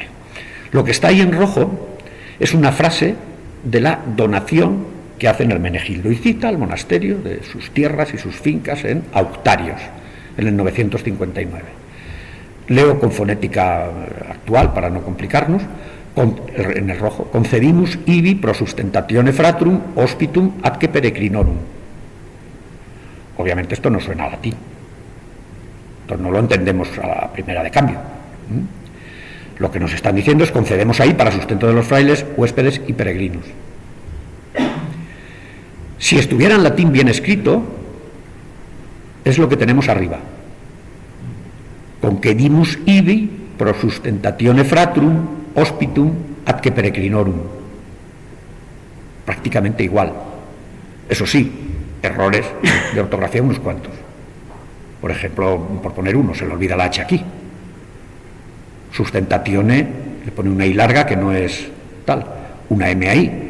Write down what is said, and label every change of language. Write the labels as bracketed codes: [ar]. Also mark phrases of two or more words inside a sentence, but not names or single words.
[es] Lo que está ahí en rojo es una frase de la donación que hacen Hermenegildo y cita al monasterio de sus tierras y sus fincas en Auctarios, en el 959. Leo con fonética actual para no complicarnos, en el rojo: [la] concedimus ibi pro sustentatione fratrum hospitum atque peregrinorum. [es] Obviamente esto no suena a latín, entonces no lo entendemos a la primera de cambio. Lo que nos están diciendo es: concedemos ahí para sustento de los frailes, huéspedes y peregrinos. Si estuviera en latín bien escrito, es lo que tenemos arriba: [la] concedimus ibi pro sustentatione fratrum hospitum ad que peregrinorum. [es] Prácticamente igual. Eso sí, errores de ortografía unos cuantos. Por ejemplo, por poner uno, se le olvida la H aquí. Sustentatione, le pone una I larga que no es tal, una M ahí.